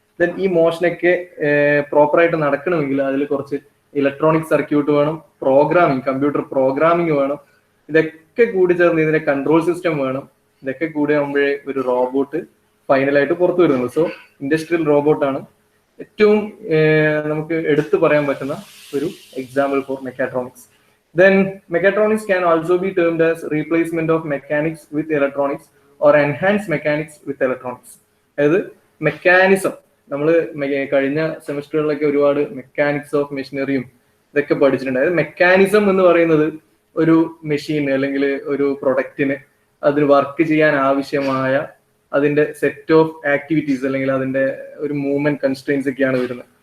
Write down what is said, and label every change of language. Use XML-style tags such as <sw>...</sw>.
<ml>Then ഈ മോഷനൊക്കെ പ്രോപ്പറായിട്ട് നടക്കണമെങ്കിൽ അതിൽ കുറച്ച് ഇലക്ട്രോണിക് സർക്യൂട്ട് വേണം, പ്രോഗ്രാമിംഗ്, കമ്പ്യൂട്ടർ പ്രോഗ്രാമിംഗ് വേണം. ഇതൊക്കെ കൂടി ചേർന്ന് ഇതിന്റെ കൺട്രോൾ സിസ്റ്റം വേണം. ഇതൊക്കെ കൂടി ആകുമ്പോഴേ ഒരു റോബോട്ട് ഫൈനലായിട്ട് പുറത്തു വരുന്നുള്ളൂ. സോ ഇൻഡസ്ട്രിയൽ റോബോട്ടാണ് ഏറ്റവും നമുക്ക് എടുത്തു പറയാൻ പറ്റുന്ന ഒരു example for mechatronics.</ml> <en>Then mechatronics can also be termed as replacement of mechanics with electronics or enhanced mechanics with electronics.</en> <ml>അതായത് മെക്കാനിസം, നമ്മൾ കഴിഞ്ഞ സെമിസ്റ്ററുകളിലൊക്കെ ഒരുപാട് മെക്കാനിക്സ് ഓഫ് മെഷീനറിയും ഇതൊക്കെ പഠിച്ചിട്ടുണ്ട്. അതായത് മെക്കാനിസം എന്ന് പറയുന്നത് ഒരു മെഷീൻ അല്ലെങ്കിൽ ഒരു പ്രൊഡക്റ്റിന് അതിന് വർക്ക് ചെയ്യാൻ ആവശ്യമായ അതിന്റെ സെറ്റ് ഓഫ് ആക്ടിവിറ്റീസ് അല്ലെങ്കിൽ അതിന്റെ ഒരു മൂവ്മെന്റ് കൺസ്ട്രെയിൻസ് ഒക്കെയാണ് വരുന്നത്.</ml>